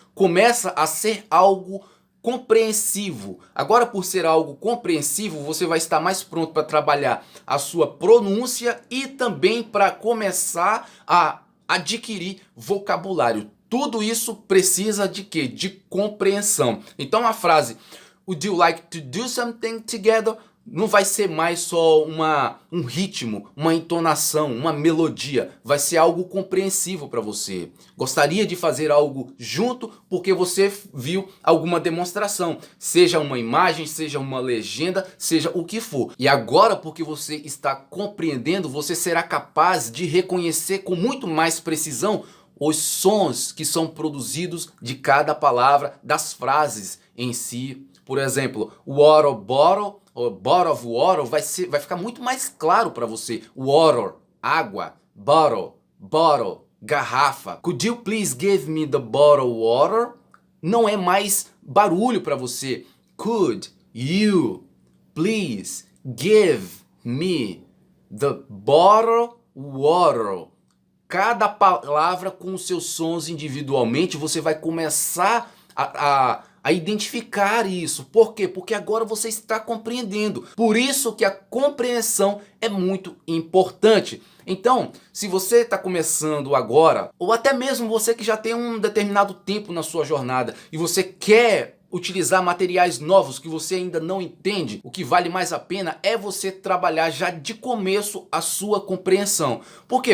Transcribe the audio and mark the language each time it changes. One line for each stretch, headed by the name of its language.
Portuguese: Começa a ser algo compreensivo. Agora, por ser algo compreensivo, você vai estar mais pronto para trabalhar a sua pronúncia e também para começar a adquirir vocabulário. Tudo isso precisa de quê? De compreensão. Então a frase
English: "Would you like to do something together?"
Portuguese: não vai ser mais só um ritmo, uma entonação, uma melodia. Vai ser algo compreensivo para você. Gostaria de fazer algo junto porque você viu alguma demonstração. Seja uma imagem, seja uma legenda, seja o que for. E agora, porque você está compreendendo, você será capaz de reconhecer com muito mais precisão os sons que são produzidos de cada palavra, das frases em si. Por exemplo, water bottle, ou bottle of water, vai ficar muito mais claro para você. Water, água, bottle, bottle, garrafa.
English: Could you please give me the bottle of water?
Portuguese: Não é mais barulho para você.
English: Could you please give me the bottle of water?
Portuguese: Cada palavra com os seus sons individualmente, você vai começar a identificar isso. Por quê? Porque agora você está compreendendo. Por isso que a compreensão é muito importante. Então, se você está começando agora, ou até mesmo você que já tem um determinado tempo na sua jornada e você quer utilizar materiais novos que você ainda não entende, o que vale mais a pena é você trabalhar já de começo a sua compreensão. Por quê?